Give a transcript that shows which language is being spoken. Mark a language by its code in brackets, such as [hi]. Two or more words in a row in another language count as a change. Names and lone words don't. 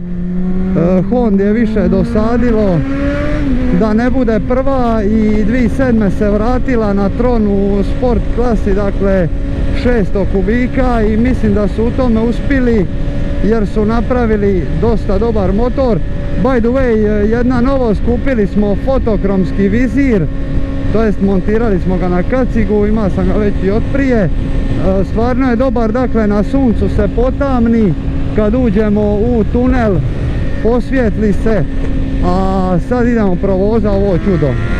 [hr] Honda je više dosadilo da ne bude prva i 2007. se vratila na tron u sport klasi, dakle 600 kubika, i mislim da su u tome uspjeli jer su napravili dosta dobar motor. [en] By the way, [hr] jedna novost, kupili smo fotokromski vizir, to jest montirali smo ga na kacigu, ima sam ga već i od prije. Stvarno je dobar, dakle na suncu se potamni, kad uđemo u tunel posvijetli se, a sad idemo provoza ovo čudo.